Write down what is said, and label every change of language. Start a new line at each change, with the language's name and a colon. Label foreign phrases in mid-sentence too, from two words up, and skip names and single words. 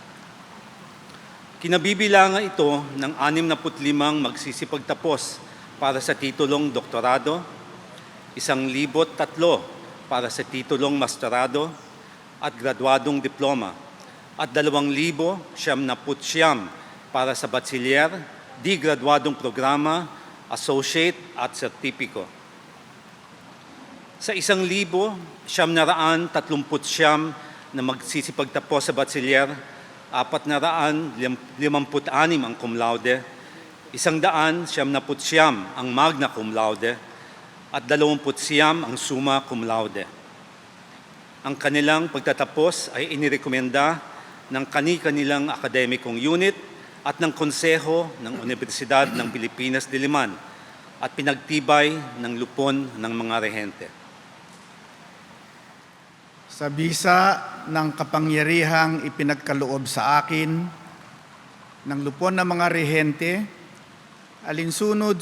Filipino: Kinabibilangan ito ng 65 magsisipagtapos para sa titulong doktorado, 1,003 para sa titulong masterado at graduadong diploma, at 2,079 para sa bachelier, di graduadong programa, associate at sertipiko. Sa 1,939 na magsisipagtapos sa bachelier, 456 ang
Latin: cum laude,
Filipino: 179 ang
Latin: magna cum laude,
Filipino: at 29 ang
Latin: summa cum laude.
Filipino: Ang kanilang pagtatapos ay inirekomenda ng kani-kanilang akademikong unit at ng Konseho ng Universidad ng Pilipinas, Diliman at pinagtibay ng lupon ng mga rehente. Sa bisa ng kapangyarihang ipinagkaloob sa akin ng lupon ng mga rehente, alinsunod